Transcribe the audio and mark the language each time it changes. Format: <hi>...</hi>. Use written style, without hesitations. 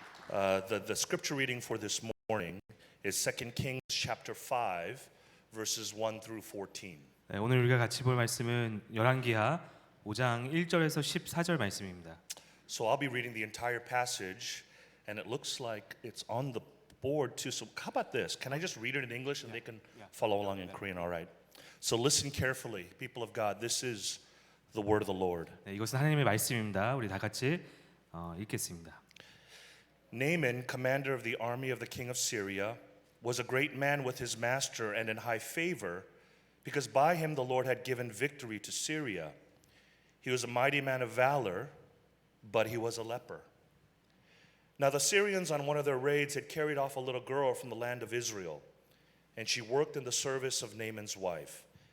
<en>The scripture reading for this morning is 2 Kings chapter 5 verses 1 through 14.</en> <ko>네, 오늘 우리가 같이 볼 말씀은 열왕기하 5장 1절에서 14절 말씀입니다.</ko> <en>So I'll be reading the entire passage and it looks like it's on the board too. So how about this? Can I just read it in English and they can follow along in Korean? All right. So listen carefully, people of God. This is the word of the Lord.</en> <ko>네, 이것은 하나님의 말씀입니다. 우리 다 같이 읽겠습니다.</ko> <en>Naaman, commander of the army of the king of Syria, was a great man with his master and in high favor, because by him the Lord had given victory to Syria. He was a mighty man of valor, but he was a leper. Now the Syrians on one of their raids had carried off a little girl from the land of Israel, and she worked in the service of Naaman's wife.</en>